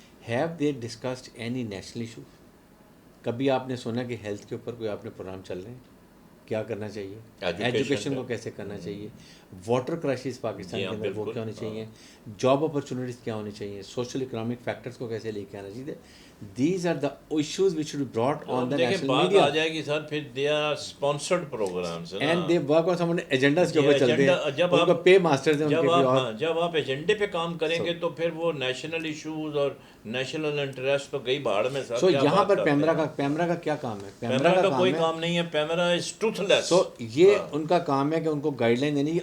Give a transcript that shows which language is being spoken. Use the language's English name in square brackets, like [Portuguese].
[English] Have they discussed any national issue? [Urdu] کبھی آپ نے سنا کہ ہیلتھ کے اوپر کوئی آپ نے پروگرام چل رہے ہیں, کیا کرنا چاہیے, ایجوکیشن کو کیسے کرنا چاہیے, واٹر کرائسس پاکستان کے اندر وہ کیا ہونی چاہیے, جاب اپرچونیٹیز کیا ہونی چاہیے, سوشل اکنامک فیکٹرز کو کیسے لے کے آنا چاہیے. [English] These are the issues which should be brought on the national media. [Urdu] بات آ جائے گی سر, پھر [English] they are sponsored programs and they work on some agendas [Urdu] کے اوپر چلتے ہیں, ان کا پے ماسٹرز ہیں ان کے بھی. اور جب آپ ایجنڈے پہ کام کریں گے تو پھر وہ نیشنل ایشوز اور نیشنل انٹرسٹ تو گئی بھاڑ میں. سو یہاں پر پیمرا کا کیا کام ہے؟ پیمرا کا کوئی کام نہیں ہے, پیمرا [English] Is truthless لیس. [Urdu] سو یہ ان کا کام ہے کہ ان کو گائیڈ لائن دینی.